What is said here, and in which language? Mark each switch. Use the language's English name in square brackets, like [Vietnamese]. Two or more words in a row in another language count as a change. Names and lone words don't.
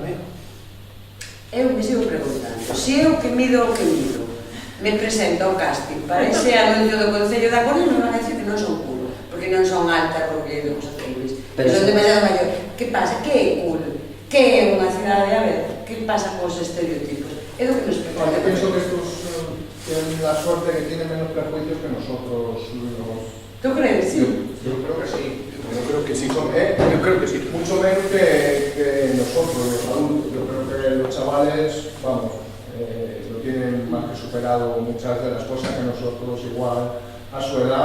[Galician] Eu me sigo preguntando, se eu que mido o que mido, me presento ao casting para ese anuncio do Concello da Coruña, non van a decir que non son cool, porque non son alta, porque non son civis, son demasiado maior. Que pasa? Que é cool? Que é unha cidade? A ver, que pasa con os estereotipos? É do que nos pregunta. [Spanish] Yo pienso que estos tienen la suerte que tienen menos prejuicios que nosotros. ¿Tú crees? Sí. Yo creo que sí. creo que sí. Yo creo que sí. Mucho menos que nosotros, los adultos. Yo creo que los chavales, vamos, lo tienen más que superado muchas de las cosas que nosotros igual a su edad.